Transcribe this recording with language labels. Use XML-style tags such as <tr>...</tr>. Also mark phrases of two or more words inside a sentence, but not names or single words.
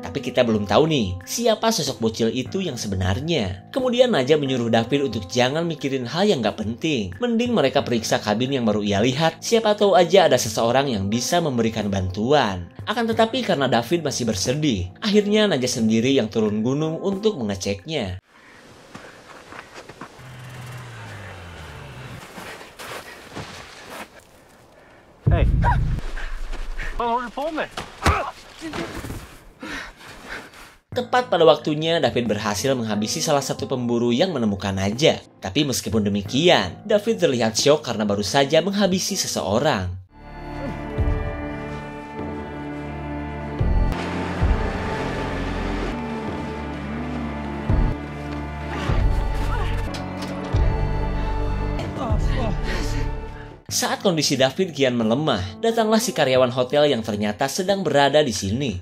<id>Tapi kita belum tahu nih, siapa sosok bocil itu yang sebenarnya. Kemudian Naja menyuruh David untuk jangan mikirin hal yang gak penting. Mending mereka periksa kabin yang baru ia lihat, siapa tahu aja ada seseorang yang bisa memberikan bantuan. Akan tetapi karena David masih bersedih, akhirnya Naja sendiri yang turun gunung untuk mengeceknya.</id> <sv>Hej! Vad håller du på med?</sv> <id>Tepat pada waktunya, David berhasil menghabisi salah satu pemburu yang menemukan Naja. Tapi meskipun demikian, David terlihat syok karena baru saja menghabisi seseorang. Saat kondisi David kian melemah, datanglah si karyawan hotel yang ternyata sedang berada di sini.</id>